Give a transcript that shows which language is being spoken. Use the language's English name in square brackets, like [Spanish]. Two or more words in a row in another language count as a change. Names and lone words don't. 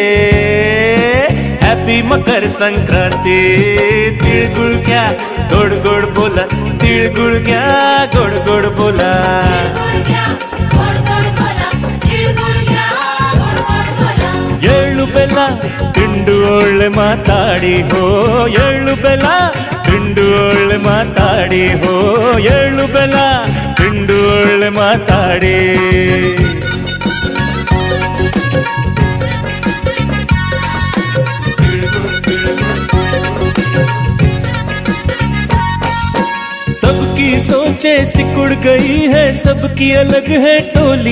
[Hindi] हैप्पी मकर संक्रांति। [Marathi] तिल गुड़ क्या गोड़ गोड़ बोला, तिल गुड़ क्या गोड़ गोड़ बोला। [Kannada] ಎಳ್ಳು ಬೆಲ್ಲ ತಿಂಡು ಒಳ್ಳೆ ಮಾತಾಡಿ ಹೋ, ಎಳ್ಳು ಬೆಲ್ಲ ತಿಂಡು ಒಳ್ಳೆ ಮಾತಾಡಿ ಹೋ, ಎಳ್ಳು ಬೆಲ್ಲ ತಿಂಡು ಒಳ್ಳೆ ಮಾತಾಡಿ। [Hindi] सबकी सोचे सिकुड़ गई है, सबकी अलग है टोली।